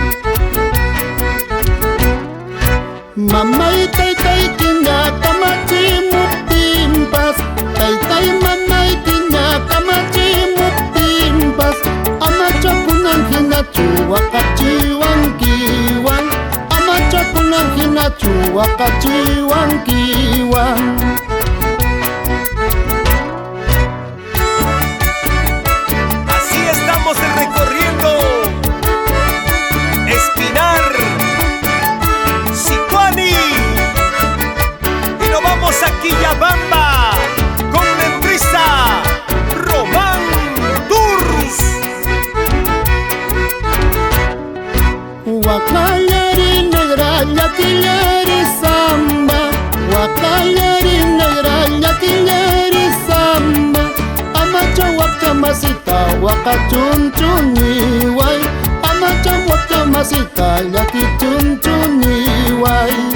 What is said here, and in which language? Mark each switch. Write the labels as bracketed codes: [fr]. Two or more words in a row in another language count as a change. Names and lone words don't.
[qu] Mamay taytay tinya kamachimuptimpas, taytay mamay tinya kamachimuptimpas. Amachakunan hinachu wakachiwankiwan, amachakunan hinachu wakachiwankiwan. [es] Así estamos recorriendo Espinar, Sicuani, y nos vamos a Quillabamba con la empresa Román Tours. [qu] Wakayari negra llakileri samba, wakayari negra llakileri samba. Amacha wakchamasita wakachunchuniway, amacha wakchamasita llakichunchuniway.